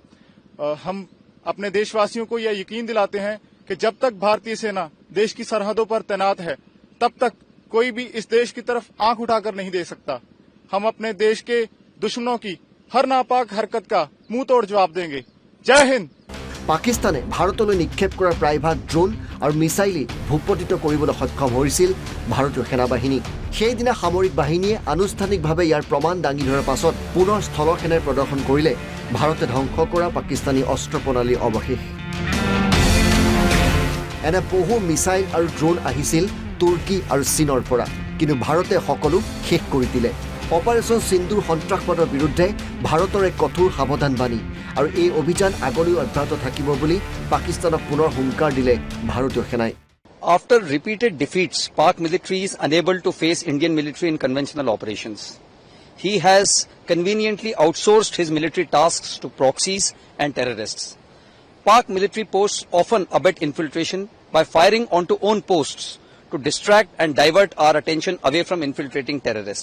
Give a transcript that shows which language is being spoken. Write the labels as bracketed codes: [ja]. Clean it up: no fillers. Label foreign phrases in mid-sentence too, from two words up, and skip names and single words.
[hi] हम अपने देशवासियों को यह यकीन दिलाते हैं कि जब तक भारतीय सेना देश की सरहदों पर तैनात है, तब तक कोई भी इस देश की तरफ आंख उठाकर नहीं देख सकता। हम अपने देश के दुश्मनों की हर नापाक हरकत का मुंह तोड़ जवाब देंगे। जय हिंद। [as] পাকিস্তানে ভাৰতলৈ নিক্ষেপ কৰা প্ৰায়ভাগ ড্ৰোন আৰু মিছাইলেই ভূপতিত কৰিবলৈ সক্ষম হৈছিল ভাৰতীয় সেনাবাহিনী। সেইদিনা সামৰিক বাহিনীয়ে আনুষ্ঠানিকভাৱে ইয়াৰ প্ৰমাণ দাঙি ধৰাৰ পাছত পুনৰ স্থল সেনাই প্ৰদৰ্শন কৰিলে ভাৰতে ধ্বংস কৰা পাকিস্তানী অস্ত্ৰ প্ৰণালীৰ অৱশেষ। এনে বহু মিছাইল আৰু ড্ৰোন আহিছিল তুৰ্কী আৰু চীনৰ পৰা, কিন্তু ভাৰতে সকলো শেষ কৰি দিলে। অপাৰেশ্যন সিন্দুৰ সন্ত্ৰাসবাদৰ বিৰুদ্ধে ভাৰতৰ এক কঠোৰ সাৱধানবাণী আৰু এই অভিযান আগলৈও অব্যাহত থাকিব বুলি পাকিস্তানক পুনৰ হুংকাৰ দিলে ভাৰতীয় সেনাই। [en] After repeated defeats, Pak military is unable to face Indian military in conventional operations. He has conveniently outsourced his military tasks to proxies and terrorists. Pak military posts often abet infiltration by firing onto own posts to distract and divert our attention away from infiltrating terrorists.